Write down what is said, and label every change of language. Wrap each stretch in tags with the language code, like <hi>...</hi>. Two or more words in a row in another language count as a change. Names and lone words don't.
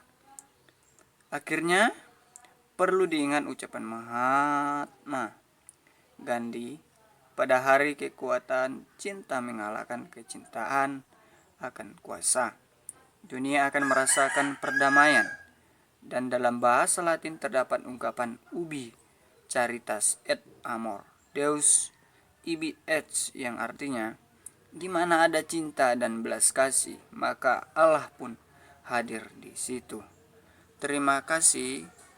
<id>Akhirnya, perlu diingat ucapan Mahatma Gandhi, pada hari kekuatan cinta mengalahkan kecintaan akan kuasa, dunia akan merasakan perdamaian. Dan dalam bahasa Latin terdapat ungkapan</id> <la>ubi caritas et amor Deus ibi et,</la> <id>yang artinya, di mana ada cinta dan belas kasih, maka Allah pun hadir di situ. Terima kasih.</id>